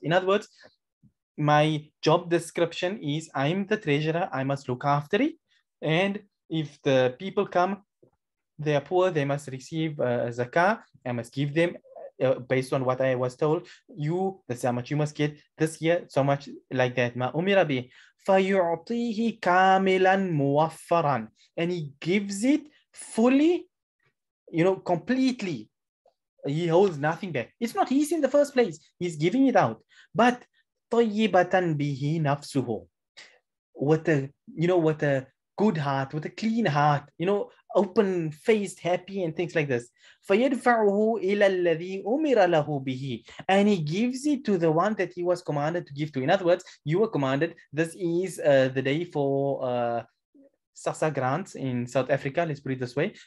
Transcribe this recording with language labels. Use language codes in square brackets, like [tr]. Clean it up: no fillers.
[en] In other words, my job description is I'm the treasurer, I must look after it, and if the people come, they are poor, they must receive zakah, I must give them based on what I was told. That's how much you must get this year, so much, like that. [ar] Ma umira bi فَيُعْطِيهِ كَامِلًا مُوَفَّرًا. [en] And he gives it fully, completely. He holds nothing back. It's not his in the first place. He's giving it out. But [ar] طَيِّبَةً بِهِ نَفْسُهُ. [en] With a good heart, with a clean heart, open-faced, happy, and things like this. [ar] فَيَدْفَعُهُ إِلَى الَّذِي أُمِرَ لَهُ بِهِ. [en] And he gives it to the one that he was commanded to give to. In other words, you were commanded, this is the day for Sasa grants in South Africa, let's put it this way.